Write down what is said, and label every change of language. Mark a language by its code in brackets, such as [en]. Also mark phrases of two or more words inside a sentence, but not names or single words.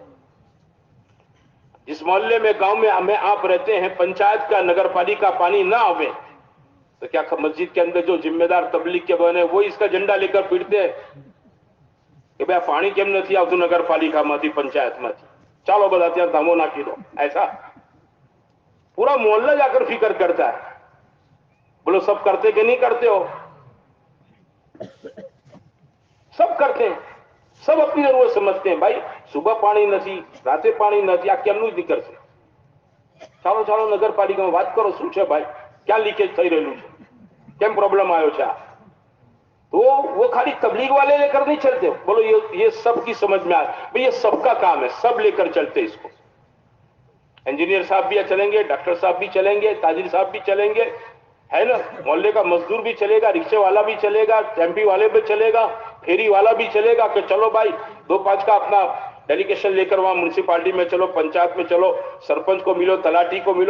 [ur] جس محلے میں گاؤں میں آپ رہتے ہیں پنچایت کا نگر پالیکا پانی نہ آوے تو کیا مسجد کے اندر جو ذمہ دار تبلیغ کے بنے وہی اس کا جھنڈا لے کر پیٹتے ہیں کہ بھائی پانی کیم نہیں آ نگر پالیکا میں پنچایت میں چالو بتاتے ہیں دھمو نہ کیلو. ایسا پورا محلہ جا کر فکر کرتا ہے. بولو سب کرتے کہ نہیں کرتے ہو؟ سب کرتے ہیں, سب اپنی ضرورت سمجھتے ہیں. بھائی صبح پانی [gu] નથી, રાતે પાણી નથી, આ કેમનું નીકળશે? ચાલો ચાલો નગરપાલિકામાં વાત કરો, શું છે ભાઈ, ક્યાં લીકેજ થઈ રહેલું છે, કેમ પ્રોબ્લેમ આવ્યો છે? [ur] تو وہ خالی تبلیغ والے لے کر نہیں چلتے. بولو یہ سب کی سمجھ میں آئے بھئی, یہ سب کا کام ہے, سب لے کر چلتے اس کو. انجینئر صاحب بھی چلیں گے, ڈاکٹر صاحب بھی چلیں گے, تاجر صاحب بھی چلیں گے, ہے نا, محلے کا مزدور بھی چلے گا, رکشے والا بھی چلے گا, ٹیمپی والے بھی چلے گا, پھیری والا بھی چلے گا کہ چلو بھائی 2-5 کا اپنا ڈیلیگیشن لے کر وہاں میونسپالٹی میں چلو, پنچایت میں چلو, سرپنچ کو ملو, تلاٹی کو ملو.